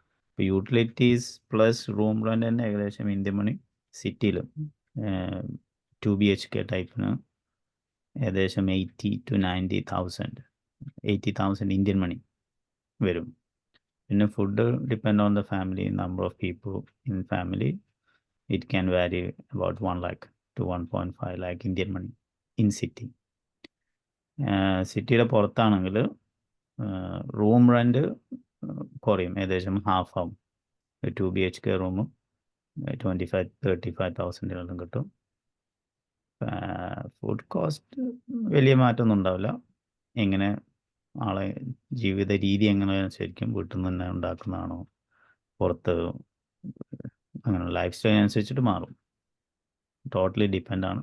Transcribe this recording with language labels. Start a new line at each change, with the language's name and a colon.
Malayalam: ഇപ്പോൾ utilities plus room rent തന്നെ ഏകദേശം ഇന്ത്യൻ മണി സിറ്റിയിൽ 2 BHK ടൈപ്പിന് ഏകദേശം 80,000 to 90,000, 80,000 ഇന്ത്യൻ മണി വരും.
English: പിന്നെ food depend on the family, number of people in family. It can vary about 1 lakh to 1.5 lakh Indian money in city.
Malayalam: സിറ്റിയുടെ പുറത്താണെങ്കിൽ room rent കുറയും, ഏകദേശം half ആവും. 2 BHK റൂമും 25,000-35,000 കിട്ടും. ഫുഡ് കോസ്റ്റ് വലിയ മാറ്റമൊന്നും ഉണ്ടാവില്ല. എങ്ങനെ ആളെ ജീവിത രീതി എങ്ങനെ ശരിക്കും വീട്ടിൽ നിന്ന് തന്നെ ഉണ്ടാക്കുന്നതാണോ പുറത്ത്, അങ്ങനെ ലൈഫ് സ്റ്റൈൽ അനുസരിച്ചിട്ട് മാറും. ടോട്ടലി ഡിപ്പെൻഡ് ആണ്.